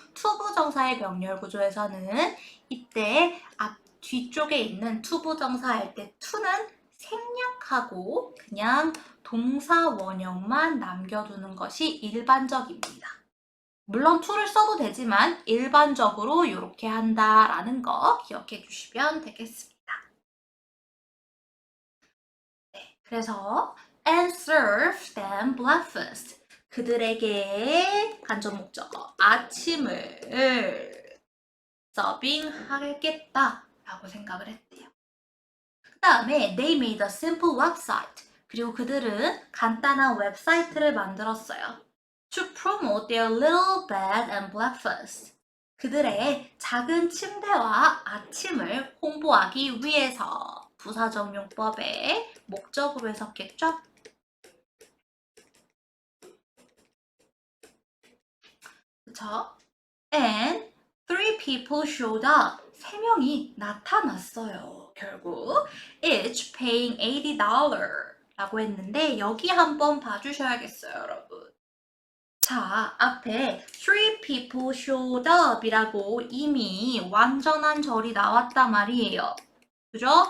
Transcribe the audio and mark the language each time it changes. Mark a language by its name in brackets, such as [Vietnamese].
[Korean] 투부정사의 병렬 구조에서는 이때 뒤쪽에 있는 투부정사 할 때 to는 생략하고 그냥 동사 원형만 남겨두는 것이 일반적입니다. 물론 to를 써도 되지만 일반적으로 이렇게 한다라는 거 기억해 주시면 되겠습니다. 그래서 [English] and serve them breakfast. [Korean] 그들에게 간접 목적어 아침을 서빙하겠다 라고 생각을 했대요. 그 다음에 [English] they made a simple website. [Korean] 그리고 그들은 간단한 웹사이트를 만들었어요. [English] To promote their little bed and breakfast. [Korean] 그들의 작은 침대와 아침을 홍보하기 위해서 부사적 용법의 목적으로 해석했죠. 그쵸? [English] And three people showed up. [Korean] 세 명이 나타났어요. 결국 [English] each paying $80 [Korean] 라고 했는데 여기 한번 봐주셔야겠어요, 여러분. 자, 앞에 [English] three people showed up [Korean] 이라고 이미 완전한 절이 나왔단 말이에요. 그죠?